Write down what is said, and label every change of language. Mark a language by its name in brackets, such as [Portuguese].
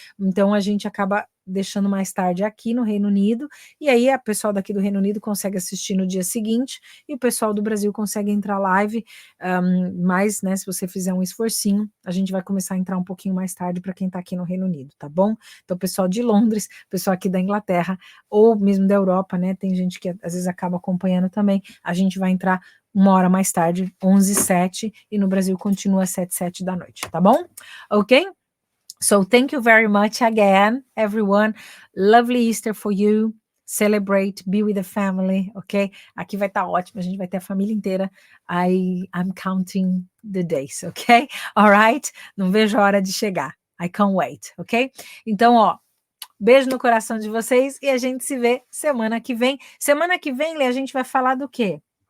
[Portuguese] Então a gente acaba deixando mais tarde aqui no Reino Unido, e aí a pessoal daqui do Reino Unido consegue assistir no dia seguinte, e o pessoal do Brasil consegue entrar live, mas, né, se você fizer um esforcinho, a gente vai começar a entrar um pouquinho mais tarde para quem está aqui no Reino Unido, tá bom? Então, pessoal de Londres, pessoal aqui da Inglaterra, ou mesmo da Europa, né, tem gente que às vezes acaba acompanhando também, a gente vai entrar 1 hora mais tarde, 11h07, e no Brasil continua 7h07 da noite, tá bom? Ok? [English] So thank you very much again, everyone. Lovely Easter for you. Celebrate, be with the family, ok? [Portuguese] Aqui vai estar ótimo, a gente vai ter a família inteira. [English] I'm counting the days, ok? All right? [Portuguese] Não vejo a hora de chegar. [English] I can't wait, ok? [Portuguese] Então, ó, beijo no coração de vocês e a gente se vê semana que vem. Semana que vem, Lê, a gente vai falar do quê?